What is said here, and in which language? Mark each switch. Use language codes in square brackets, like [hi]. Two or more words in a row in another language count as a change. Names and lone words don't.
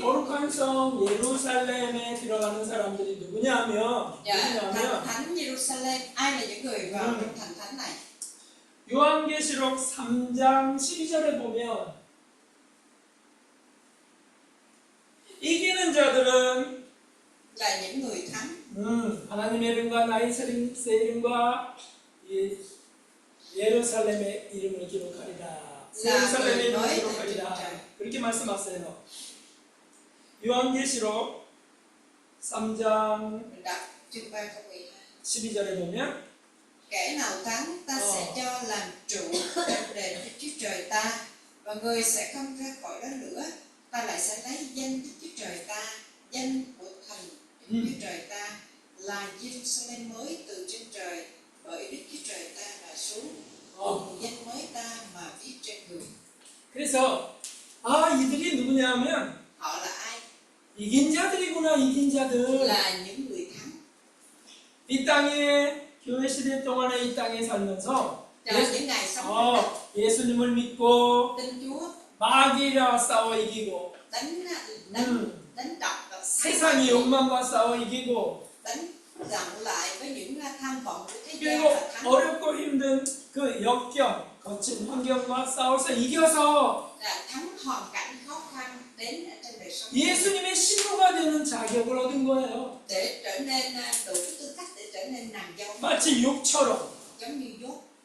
[ko] 거룩한 성 예루살렘에 들어가는 사람들이 누구냐면 [vi] Dạ, thành [ko] 누구냐면 [vi] thánh Jerusalem, ai là những người vào trong thành thánh này? [ko] 요한계시록 3장 12절에 보면 이기는 자들은 [vi] Là những người thắng. [ko] 하나님의 이름과 나의 이름과 이 예루살렘의 이름을 기록하리라. 예루살렘의 이름을 기록하리라. 그렇게 말씀하세요. 요한계시록 3장 [vi] Mình đọc chương 3 câu 12. [ko] 12절에 보면 [vi] Kẻ nào thắng ta sẽ cho làm trụ trong đền Đức Chúa Trời ta, và người sẽ không ra khỏi đó nữa. Ta lại sẽ lấy danh Đức Chúa Trời ta, danh của thành Đức Chúa Trời ta là Jerusalem mới từ trên trời, bởi Đức Chúa Trời ta mà xuống, cùng danh mới ta mà viết trên người. [ko] 그래서 이들이 누구냐면 [vi] Họ là ai? [ko] 이긴 자들이구나. 이긴 자들. [vi] Là những người thắng. [ko] 이 땅에 교회 시대 동안에 이 땅에 살면서 [vi] Trong những ngày sống trên đất, [ko] 예수님을 믿고 [vi] tin Chúa, [ko] 마귀와 싸워 이기고 [vi] đánh đập và [ko] 세상의 욕망과 싸워 이기고 [vi] đánh giọng lại với những tham vọng của thế gian [ko] 그리고 [vi] và thắng. [ko] 어렵고 힘든 그 역경 거친 환경과 싸워서 이겨서 [vi] Là thắng hoàn cảnh khó khăn đến ở trong đời sống [ko] 예수님의 신부가 되는 자격을 얻은 거예요. [vi] để trở nên đủ tư cách để trở nên nàng dâu [ko] 마치 욕처럼. [vi] giống như dốt.